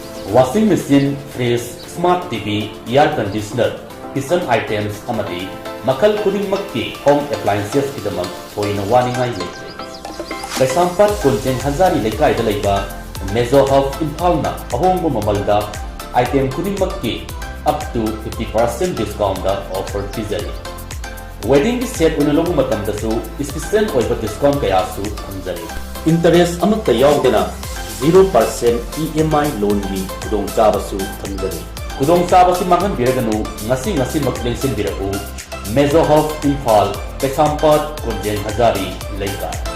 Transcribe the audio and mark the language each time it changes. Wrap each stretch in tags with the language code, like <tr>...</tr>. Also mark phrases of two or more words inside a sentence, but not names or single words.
<en>washing machine, fridge, smart TV, air conditioner, kitchen items</en> <mni>amadi makal khudingmakki</mni> <en>home appliances</en> <mni>kidamak thoina waningai leite. Kaisampat Kunchen Hazari Lekai da leiba Mezo Hub Impalna ahongbo mamalda item khudingmakki</mni> <en>up to 50% discount</en> <mni>da offer pizari.</mni> <en>Wedding set</en> <mni>unalogu matamdasu special oiba discount kayasu thamjari. Interest amakta yawdena 0%</mni> <en>EMI loan</en> <mni>ni kudong chabasu thamjari. Kudong chabasi mangan biraganu ngasi maklengsin biraku Mezo Hub Impal Kaisampat Kunchen Hazari Lekai.</mni>